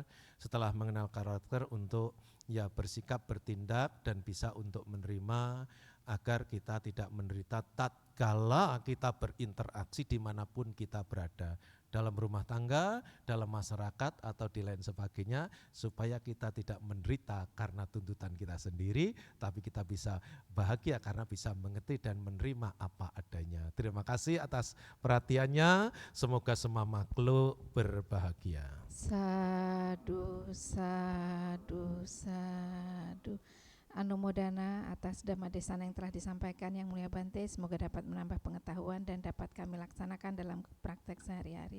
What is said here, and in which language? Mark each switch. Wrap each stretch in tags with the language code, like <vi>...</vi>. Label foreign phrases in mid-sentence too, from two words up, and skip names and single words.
<id>Setelah mengenal karakter, untuk ya bersikap, bertindak, dan bisa untuk menerima, agar kita tidak menderita tatkala kita berinteraksi dimanapun kita berada, dalam rumah tangga, dalam masyarakat, atau di lain sebagainya, supaya kita tidak menderita karena tuntutan kita sendiri, tapi kita bisa bahagia karena bisa mengerti dan menerima apa adanya. Terima kasih atas perhatiannya, semoga semua makhluk berbahagia.</id> <pi>Sadu, sadu, sadu.</pi> <id>Anumodana atas Dhammadesana yang telah disampaikan Yang Mulia Bante, semoga dapat menambah pengetahuan dan dapat kami laksanakan dalam praktek sehari-hari.</id>